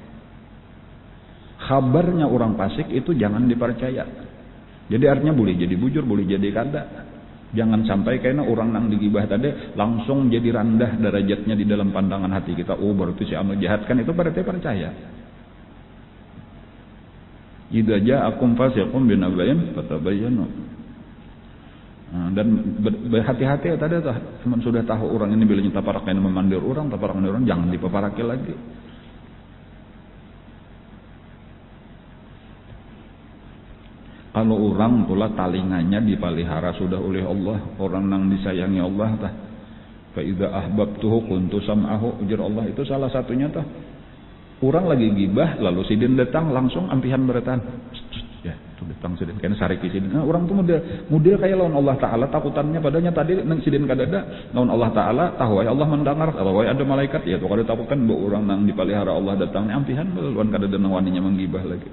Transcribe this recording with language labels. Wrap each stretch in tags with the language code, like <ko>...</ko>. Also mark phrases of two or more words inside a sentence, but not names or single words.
<bjn>Kabarnya orang fasik itu jangan dipercaya. Jadi artinya boleh jadi bujur, boleh jadi kada. Jangan sampai karena orang nang digibah tadi langsung jadi rendah derajatnya di dalam pandangan hati kita. Oh berarti si anu jahat, kan itu berarti percaya.</bjn> <ar>إذا جاءكم فاسق بنبإ فتبينوا.</ar> <bjn>Dan berhati-hati ya tadi tah. Sudah tahu orang ini bila nyata parakan memandir orang, taparakan orang jangan dipaparaki lagi. Kalau orang pula talingannya dipelihara sudah oleh Allah, orang nang disayangi Allah tah.</bjn> <ar>فإذا أحببته كنت سمعه,</ar> <bjn>ujar Allah, itu salah satunya tah. Orang lagi gibah lalu sidin datang langsung ampihan beretan. Ya, itu datang sidin kan sariki sidin. Nah, orang tuh model kayak lawan Allah taala takutannya padanya tadi nang sidin kadada lawan Allah taala tahu ay Allah mendengar, tahu ay ada malaikat ya tuh kada takutan bahwa orang nang dipelihara Allah datangnya ampihan lawan kadada nang waninya menggibah lagi.</bjn>